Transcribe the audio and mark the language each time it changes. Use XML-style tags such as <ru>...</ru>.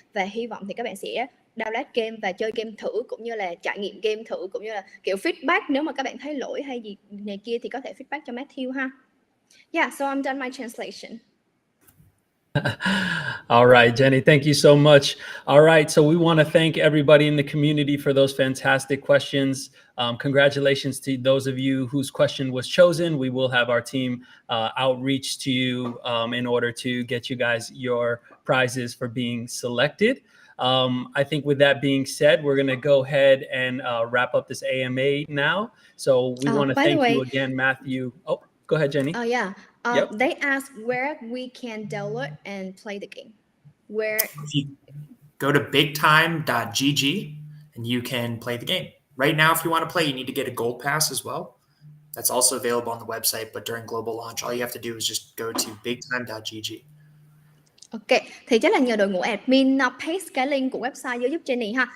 <vi>Và hy vọng thì các bạn sẽ download game và chơi game thử, cũng như là trải nghiệm game thử, cũng như là kiểu feedback nếu mà các bạn thấy lỗi hay gì này kia thì có thể feedback cho Matthew ha.</vi> <en>Yeah, so I'm done my translation. All right, Jenny, thank you so much. All right, so we want to thank everybody in the community for those fantastic questions. Congratulations to those of you whose question was chosen. We will have our team outreach to you in order to get you guys your prizes for being selected. I think with that being said, we're going to go ahead and wrap up this AMA now. So we want to thank you again, Matthew. Oh, go ahead, Jenny. Oh, yeah. Yep. They asked where we can download and play the game. Where? If you go to bigtime.gg and you can play the game. Right now, if you want to play, you need to get a gold pass as well. That's also available on the website, but during global launch, all you have to do is just go to bigtime.gg.</en> <vi>Ok, thì chắc là nhờ đội ngũ admin paste cái link của website vô giúp Jenny ha.</vi>